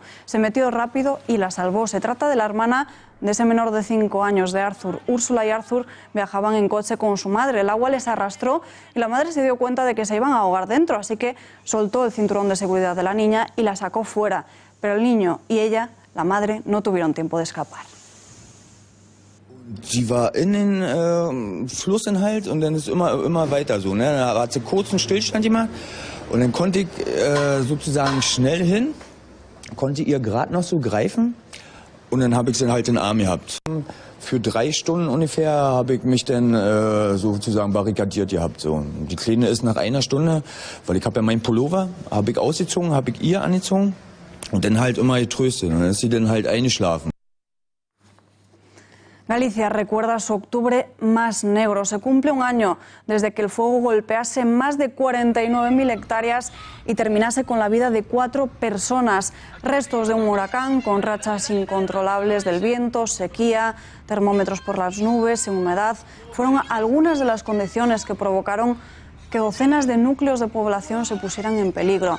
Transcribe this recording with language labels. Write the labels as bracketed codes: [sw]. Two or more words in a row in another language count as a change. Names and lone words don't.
[es] Se metió rápido y la salvó. Se trata de la hermana de ese menor de 5 años de Arthur. Úrsula y Arthur viajaban en coche con su madre. El agua les arrastró y la madre se dio cuenta de que se iban a ahogar dentro, así que soltó el cinturón de seguridad de la niña y la sacó fuera. Pero el niño y ella, la madre, no tuvieron tiempo de escapar. [de] Sie war in den Flussinhalt und dann ist immer weiter so. Ne? Da hat sie kurz einen Stillstand gemacht und dann konnte ich sozusagen schnell hin, konnte ihr gerade noch so greifen und dann habe ich sie halt in den Arm gehabt. Für 3 Stunden ungefähr habe ich mich dann sozusagen barrikadiert gehabt. So. Die Kleine ist nach 1 Stunde, weil ich habe ja meinen Pullover, habe ich ausgezogen, habe ich ihr angezogen und dann halt immer getröstet. Und dann ist sie dann halt eingeschlafen. [es] Galicia recuerda su octubre más negro. Se cumple un año desde que el fuego golpease más de 49.000 hectáreas y terminase con la vida de 4 personas. Restos de un huracán con rachas incontrolables del viento, sequía, termómetros por las nubes y humedad fueron algunas de las condiciones que provocaron que docenas de núcleos de población se pusieran en peligro.